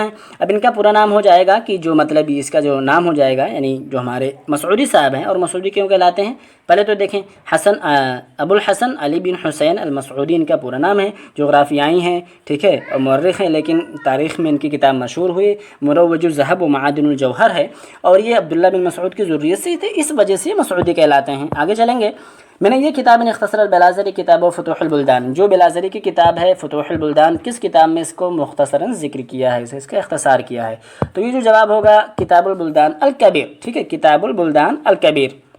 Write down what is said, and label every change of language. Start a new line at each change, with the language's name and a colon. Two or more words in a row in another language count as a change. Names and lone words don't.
Urdu: اب ان کا پورا نام ہو جائے گا کہ جو مطلب اس کا جو نام ہو جائے گا، یعنی جو ہمارے مسعودی صاحب ہیں، اور مسعودی کیوں کہلاتے ہیں، پہلے تو دیکھیں، ابو الحسن علی بن حسین المسعودی ان کا پورا نام ہے، جغرافیائی ہیں، ٹھیک ہے، اور مورخ ہیں، لیکن تاریخ میں ان کی کتاب مشہور ہوئی مروج الذهب و معادن الجوہر ہے، اور یہ عبداللہ بن مسعود کی ذریت سے تھے، اس وجہ سے مسعودی کہلاتے ہیں۔ آگے چلیں گے، میں نے یہ کتاب
Arabic: اختصر البلاذری کتاب و فتوح البلدان،
Urdu: جو بلاذری کی کتاب ہے فتوح البلدان، کس کتاب میں اس کو مختصراً ذکر کیا ہے، اس کا اختصار کیا ہے، تو یہ جو جواب ہوگا کتاب البلدان الکبیر، ٹھیک ہے، کتاب البلدان الکبیر۔